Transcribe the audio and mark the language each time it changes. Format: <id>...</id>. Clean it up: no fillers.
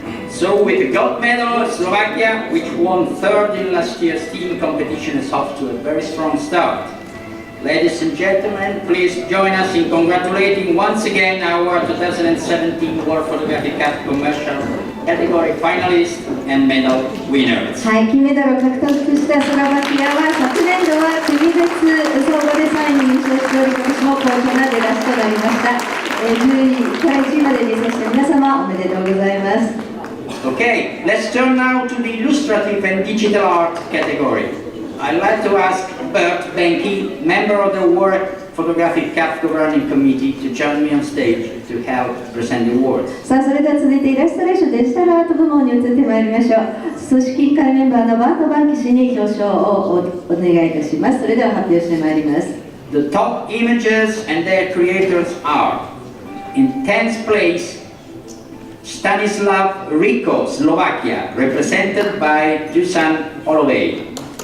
<en>So with the gold medal, Slovakia, which won third in last year's team competition, is off to a very strong start. Ladies and gentlemen, please join us in congratulating once again our 2017 World Photographic Cup commercial category finalists and medal winners.</en> <ja>はい、金メダルを獲得したスロバキアは昨年度は国別総合で3位に入賞しており、今年も好調な出だしとなりました。 10位から1位まで入賞した皆様おめでとうございます。</ja> <en>Okay, let's turn now to the illustrative and digital art category. I'd like to ask Bert Benke, member of the World Photographic Cup Governing Committee, to join me on stage to help present the awards.</en> <ja>さあ、それでは続いてイラストレーションデジタルアート部門に移ってまいりましょう。組織委員会メンバーのバート・バンキ氏に表彰をお願いいたします。それでは発表してまいります。</ja> <en>The top images and their creators are: in 10th place, Stanislav Rico, Slovakia, represented by Dusan Olovej.</en>